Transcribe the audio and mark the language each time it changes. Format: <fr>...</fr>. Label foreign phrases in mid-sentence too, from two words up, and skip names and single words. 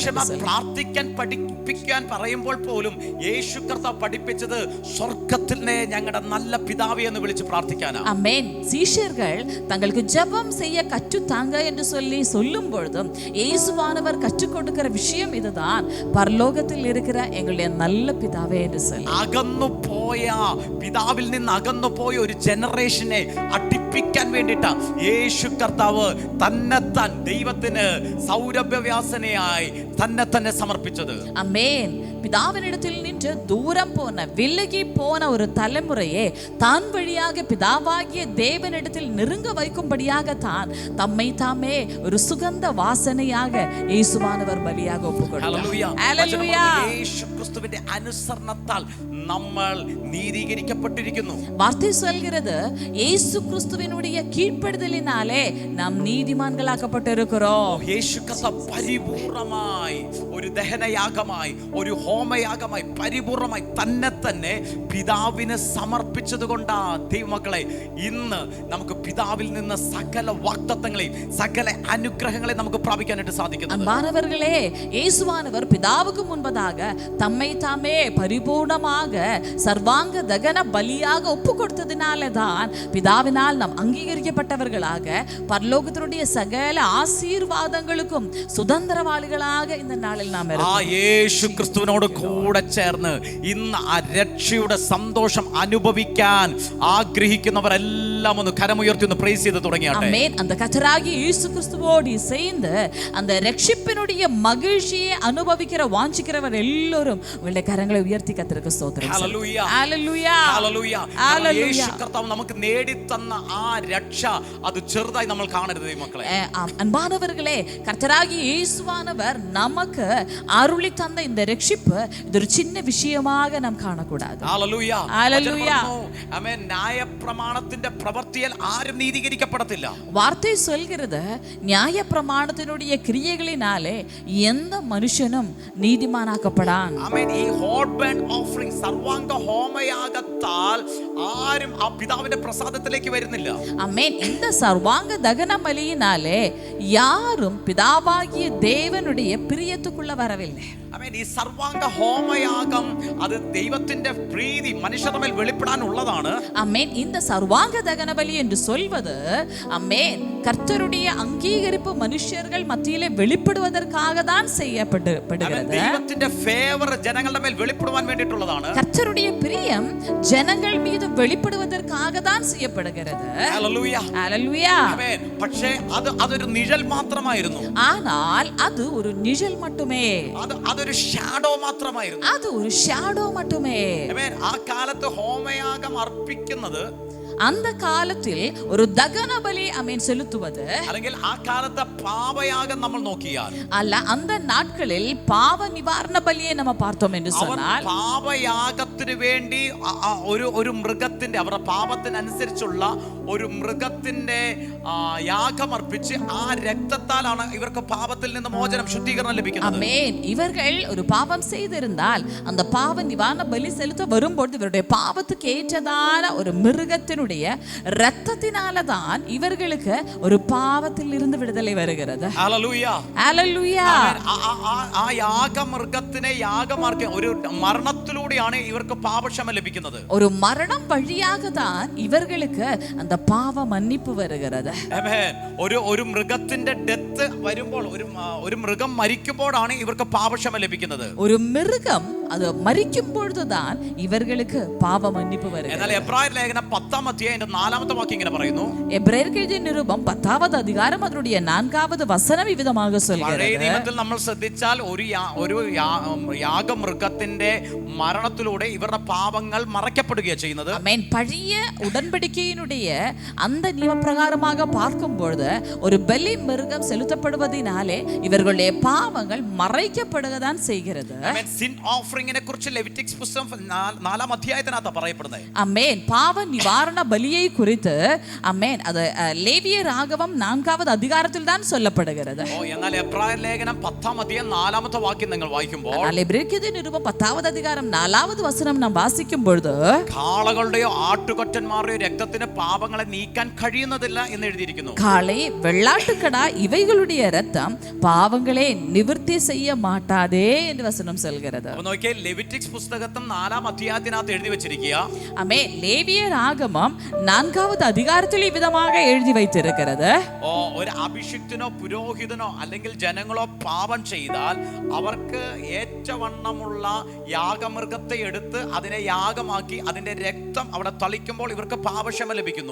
<ml>പ്രാർത്ഥിക്കാൻ പഠിപ്പിക്കാൻ പറയുമ്പോൾ പോലും യേശു കർത്താവ് പഠിപ്പിച്ചത് സ്വർഗ്ഗത്തിലെ ഞങ്ങളുടെ നല്ല പിതാവേ എന്ന് വിളിച്ച് പ്രാർത്ഥിക്കാനാ.</ml> <ta>ஆமென். சீஷர்கள் தங்களுக்கு ஜெபம் செய்ய கற்றுத்தாங்க என்று சொல்லி சொல்லும் பொழுதும் இயேசுவானவர் கற்றுக் கொடுக்கிற விஷயம் இதுதான், பரலோகத்தில் இருக்கிற எங்களுடைய நல்ல பிதாவே என்று சொல்லி.</ta> <ml>അകന്നു പോയ, പിതാവിൽ നിന്ന് അകന്നു പോയ ഒരു ജനറേഷനെ അടുപ്പിക്കാൻ വേണ്ടിട്ടാ യേശു കർത്താവ് തന്നെത്താൻ ദൈവത്തിന് സൗരഭ്യവ്യാസനയായി തന്നെ സമർപ്പിച്ചത്.</ml> <ta>ஆமென். பிதாவினிடத்தில் நின்று தூரம் போன, விலகி போன ஒரு தலைமுறையே தான் வழியாக பிதாவாகிய தேவனிடத்தில் நெருங்க வைக்கும்படியாக தான் தம்மை தாமே ஒரு சுகந்த வாசனையாக இயேசுவானவர் பலியாக ஒப்புக்கொண்டார். ஹல்லேலூயா.</ta> <ml>യേശു ക്രിസ്തുവിന്റെ അനുസരണത്താൽ നമ്മൾ നീതീകരിക്കപ്പെട്ടിരിക്കുന്നു.</ml> <ta>வார்த்தை சொல்கிறது, இயேசு கிறிஸ்துவினுடைய கீழ்ப்படிதலினாலே நாம் நீதிமான்களாக்கப்பட்டிருக்கிறோம்.</ta> <ml>യേശു കർത്താവ് പരിപൂർണമായി ഒരു ദഹനയാഗമായി, ഒരു ഹോമയാഗമായി, പരിപൂർണമായി തന്നെ പിതാവിന് സമർപ്പിച്ചത് കൊണ്ടാ ദൈവമക്കളെ ഇന്ന് നമുക്ക് പിതാവിൽ നിന്ന് സകല വാഗ്ദത്തങ്ങളെയും സകല അനുഗ്രഹങ്ങളെയും നമുക്ക് പ്രാപിക്കാനായിട്ട് സാധിക്കുന്നത്.</ml> <ta>அன்பானவர்களே, இயேசுவானவர் பிதாவுக்கு முன்பதாக தம்மை தாமே எல்லாமே பரிபூர்ணமாக சர்வாங்க தகன பலியாக ஒப்பு கொடுத்ததினாலே தான் பிதாவினால் நாம் அங்கீகரிக்கப்பட்டவர்களாக பரலோகத்தினுடைய சகல ஆசீர்வாதங்களுக்கும் சுதந்திரவாளிகளாக இந்த</ta> <ml>നാളിൽ നാം യേശു ക്രിസ്തുവിനോട് കൂടെ ചേർന്ന് ഇന്ന് ആ രക്ഷയുടെ സന്തോഷം അനുഭവിക്കാൻ ആഗ്രഹിക്കുന്നവരെല്ലാം ഒന്ന് കരമുയർത്തി ഒന്ന് പ്രൈസ് ചെയ്ത് തുടങ്ങിയാട്ടെ. ആമേൻ.</ml> <ta>அந்த கர்த்தராகிய இயேசு கிறிஸ்துவோடு சேர்ந்து அந்த ரட்சிப்பினுடைய மகிழ்ச்சியை அனுபவிக்கிற வாஞ்சிக்கிறவர் எல்லாரும் உங்களுடைய கரங்களை உயர்த்தி கர்த்தருக்கு ஸ்தோத்திரம்.</ta> <ml>ഹല്ലേലൂയ ഹല്ലേലൂയ ഹല്ലേലൂയ. ഹല്ലേലൂയ. യേശു കർത്താവ് നമുക്ക് നേടിത്തന്ന ആ രക്ഷ അത് ചെറുതായി നമ്മൾ കാണരുത് മക്കളെ.</ml> <ta>அன்பானவர்களே, கர்த்தராகிய இயேசுவானவர் நமக்கு அருளி தந்த இந்த ரட்சிப்பு இது ஒரு சின்ன விஷயமாக நாம் காணக்கூடாது.</ta> <ml>ഹല്ലേലൂയ ഹല്ലേലൂയ. ആമേൻ. ന്യായപ്രമാണത്തിന്റെ പ്രവൃത്തിയാൽ ആരും നീതീകരിക്കപ്പെടത്തില്ല.</ml> <ta>வார்த்தை சொல்கிறது நியாயப்பிரமாணத்தினுடைய கிரியைகளினாலே எந்த மனுஷனும் நீதிமானாக்கப்படான்.</ta> <ml>ആമേൻ. ഈ</ml> <en>hot burn offering</en> <ml>സർവാംഗ ഹോമയാഗത്താൽ ആരും ആ പിതാവിന്റെ പ്രസാദത്തിലേക്ക് വരുന്നില്ല.</ml> <ta>ஆமென். இந்த சர்வாங்க தகன பலியினாலே யாரும் பிதாவாகிய தேவனுடைய பிரியத்துக்குள்ள வரவில்லை.</ta> <ml>ആമേൻ. ഈ സർവാംഗ ഹോമയാഗം അത് ദൈവത്തിന്റെ പ്രീതി മനുഷ്യരുടെ മേൽ വെളിപ്പെടാനുള്ളതാണ്.</ml> <ta>ஆமென். இந்த சர்வாங்க தகன பலி என்று சொல்வது ஆமென் கர்த்தருடைய அங்கீகரிப்பு மனுஷர்கள் மத்தியிலே வெளிப்படுவதற்காக தான் செய்யப்படுகிறது.</ta> <ml>ദൈവത്തിന്റെ ഫേവർ ജനങ്ങളുടെ മേൽ വെളിപ്പെടുവാൻ വേണ്ടിയിട്ടുള്ളതാണ്.</ml> <ta>கர்த்தருடைய பிரியம் ஜனங்கள் மீது வெளிப்படுவதற்காக தான் செய்யப்படுகிறது.</ta> <ml>ഹല്ലേലൂയ</ml> <ta>ஹல்லேலூயா.</ta> <ml>ആമേൻ. പക്ഷേ അതൊരു നിഴൽ മാത്രമായിരുന്നു.</ml> <ta>ஆனால் அது ஒரு நிழல் மட்டுமே.</ta> <ml>അതൊരു ഷാഡോ മാത്രമായിരുന്നു.</ml> <ta>அது ஒரு ஷாடோ மட்டுமே.</ta> <ml>ആമേൻ. ആ കാലത്ത് ഹോമയാഗം അർപ്പിക്കുന്നത്</ml> <ta>அந்த காலத்தில் ஒரு தகன பலி ஆமென் செலுத்துவது</ta> <ml>അല്ലെങ്കിൽ ആ കാലത്തെ പാപയാഗം നമ്മൾ നോക്കിയാൽ</ml> <ta>அல்ல, அந்த நாட்களில் பாவ நிவாரண பலியை நம்ம பார்த்தோம் என்று சொன்னால்</ta> <ml>പാപയാഗത്തിന് വേണ്ടി ഒരു മൃഗത്തിന്റെ അവരുടെ പാപത്തിനനുസരിച്ചുള്ള ഒരു മൃഗത്തിന്റെ യാഗം അർപ്പിച്ച് ആ രക്തത്താലാണ് ഇവർക്ക് പാപത്തിൽ നിന്ന് മോചനം ശുദ്ധീകരണം ലഭിക്കുന്നത്.</ml> <ta>ஆமென். இவர்கள் ஒரு பாவம் செய்திருந்தால் அந்த பாவ நிவாரண பலி செலுத்த வரும்போது இவருடைய பாவத்துக்கு ஏற்றதான ஒரு மிருகத்தினுடைய ரத்தத்தினால தான் இவர்களுக்கு ஒரு பாவத்தில் இருந்து விடுதலை வருகிறது.</ta> <ml>ഹല്ലേലൂയ ഹല്ലേലൂയ. ആ യാഗമൃഗത്തിനെ യാഗമാർക്കാൻ ഒരു മരണത്തിലൂടെയാണ് ഇവർക്ക് പാപക്ഷമ ലഭിക്കുന്നത്.</ml> <ta>ஒரு மரணம் வழியாக தான் இவர்களுக்கு அந்த பாவ மன்னிப்பு வருகிறது.</ta> <ml>ആമേൻ. ഒരു മൃഗത്തിന്റെ ഡെത്ത് വരുമ്പോൾ ഒരു മൃഗം മരിക്കുമ്പോഴാണ് ഇവർക്ക് പാപക്ഷമ ലഭിക്കുന്നത്.</ml> <ta>ஒரு மிருகம் அது மரிக்கும் பொழுதுதான் இவர்களுக்கு பாவ மன்னிப்பு வருகிறது.</ta> <ml>എന്നാൽ എബ്രായർ ലേഖനം 10-ാം അധ്യായം 4-ാമത്തെ വാക്യം ഇങ്ങനെ പറയുന്നു.</ml> <ta>எபிரேயருக்கு எழுதிய நிருபம் 10வது அதிகாரம் அதனுடைய 4வது வசனம் இவ்விதமாக சொல்கிறது.</ta> <ml>പഴയ നിയമത്തിൽ നമ്മൾ ശ്രദ്ധിച്ചാൽ ഒരു യാഗമൃഗത്തിന്റെ മരണത്തിലൂടെ ഇവരുടെ പാപങ്ങൾ മറയ്ക്കപ്പെടുകയാണ് ചെയ്യുന്നത്.</ml> <ta>ஆமென். பழைய உடன்படிக்கையினுடைய அந்த நியமப்பிரகாரமாக பார்க்கும் பொழுது ஒரு பலி மிருகம் செலுத்தப்படுவதினாலே இவர்களுடைய பாவங்கள் மறைக்கப்படுகதான் செய்கிறது.</ta> <ml>ആമേൻ.</ml> <en>sin offeringine</en> <ml>കുറിച്ച് ലെവിറ്റിക്സ് പുസ്തകം 4-ാം അധ്യായത്തിനകത്ത് പറയപ്പെടുന്നത്.</ml> <ta>ஆமென். பாவ நிவாரண பலியை குறித்து ஆமென் அது லேவியர் ஆகமம் 4வது அதிகாரத்தில் தான் சொல்லப்படுகிறது.</ta> <ml>എന്നാൽ എബ്രായർ ലേഖനം 10-ാം അധ്യായം 4-ാമത്തെ വാക്യം നിങ്ങൾ വായിക്കുമ്പോൾ</ml> <ta>எபிரேயருக்கு நிருபம் 10வது அதிகாரம் 4வது வசனம் நாம் வாசிக்கும் பொழுது</ta> <ml>കാളകളുടെയോ ആട്ടുകൊറ്റന്മാരുടെയോ രക്തത്തിന് പാപങ്ങളെ നീക്കാൻ കഴിയുന്നതില്ല എന്ന് എഴുതിയിരിക്കുന്നു.</ml> <ta>காளை வெள்ளாட்டுக்கடா இவைகளுடைய ரத்தம் பாவங்களே நிவர்த்தி செய்ய மாட்டாதே என்று வசனம் சொல்கிறது.</ta> <ml>അപ്പോൾ നോക്കിയേ, ലെവിറ്റിക്സ് പുസ്തകത്തിൽ 4-ാം അധ്യായത്തിനകത്ത് എഴുതി വെച്ചിരിക്കുക.</ml> <ta>ஆமே லேவியர் ஆகமம் 4வது அதிகாரத்தில் இவ்விதமாக எழுதி வைத்திருக்கிறது.</ta> <ml>ഒരു അഭിഷിക്തനോ പുരോഹിതനോ അല്ലെങ്കിൽ ജനങ്ങളോ പാപം ചെയ്താൽ അവർക്ക് ഏറ്റവണ്ണമുള്ള യാഗമൃഗത്തെ എടുത്ത് അതിനെ യാഗമാക്കി അതിന്റെ രക്തം അവിടെ തളിക്കുമ്പോൾ ഇവർക്ക് പാപക്ഷമ ലഭിക്കുന്നു.</ml>